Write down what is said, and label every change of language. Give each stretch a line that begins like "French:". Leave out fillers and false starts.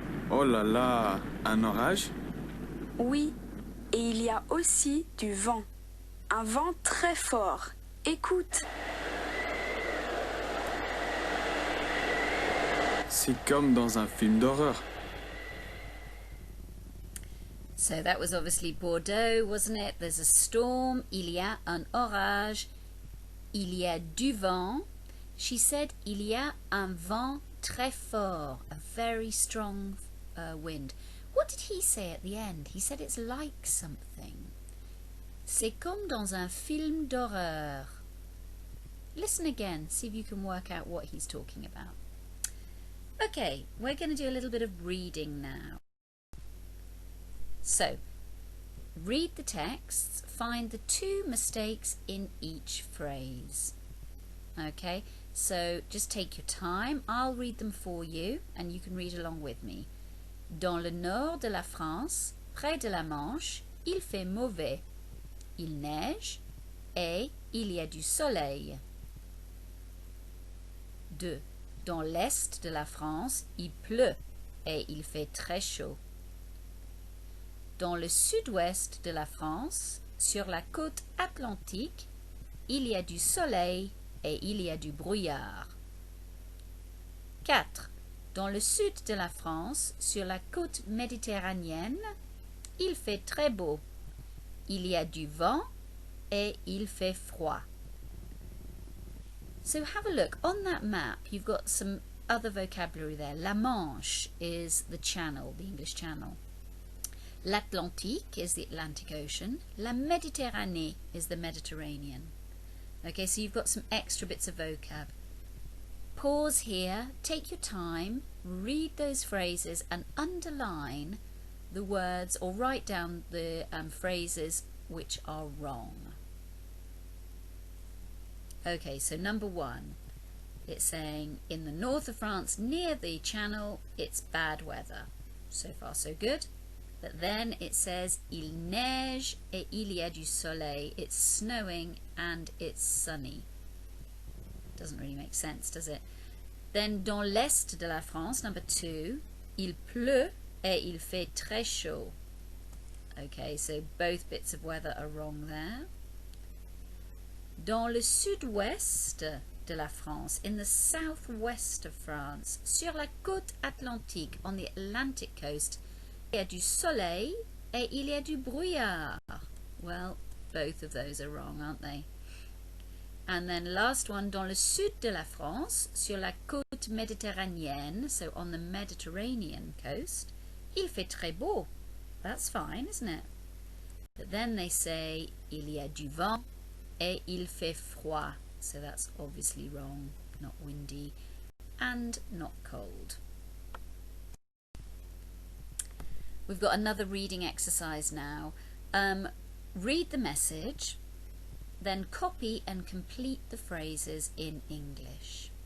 French: Oh là là, un orage? Oui, et il y a aussi du vent. Un vent très fort. Écoute. C'est comme dans un film d'horreur.
English: So that was obviously Bordeaux, wasn't it? There's a storm,
French: il y a un orage, il y a du vent.
English: She said
French: il y a un vent très fort,
English: a very strong wind. What did he say at the end? He said it's like something.
French: C'est comme dans un film d'horreur.
English: Listen again, see if you can work out what he's talking about. Okay, we're going to do a little bit of reading now. So, read the texts, find the 2 mistakes in each phrase. Okay, so just take your time. I'll read them for you and you can read along with me.
French: Dans le nord de la France, près de la Manche, il fait mauvais. Il neige et il y a du soleil. 2. Dans l'est de la France, il pleut et il fait très chaud. Dans le sud-ouest de la France, sur la côte atlantique, il y a du soleil et il y a du brouillard. 4. Dans le sud de la France, sur la côte méditerranéenne, il fait très beau. Il y a du vent et il fait froid.
English: So have a look. On that map, you've got some other vocabulary there. La Manche is the channel, the English Channel. L'Atlantique is the Atlantic Ocean. La Méditerranée is the Mediterranean. Okay, so you've got some extra bits of vocab. Pause here, take your time, read those phrases and underline the words or write down the phrases which are wrong. Okay, so number 1, it's saying in the north of France near the channel it's bad weather. So far so good. But then it says
French: il neige et il y a du soleil.
English: It's snowing and it's sunny. Doesn't really make sense, does it? Then
French: dans l'est de la France,
English: number 2,
French: il pleut et il fait très chaud.
English: Okay, so both bits of weather are wrong there.
French: Dans le sud-ouest de la France,
English: in the southwest of France,
French: sur la côte atlantique,
English: on the Atlantic coast,
French: il y a du soleil et il y a du brouillard.
English: Well, Both of those are wrong, aren't they? And then last one,
French: dans le sud de la France, sur la côte méditerranéenne,
English: so on the Mediterranean coast,
French: il fait très beau.
English: That's fine, isn't it? But then they say,
French: il y a du vent et il fait froid.
English: So that's obviously wrong, not windy and not cold. We've got another reading exercise now. Read the message, then copy and complete the phrases in English.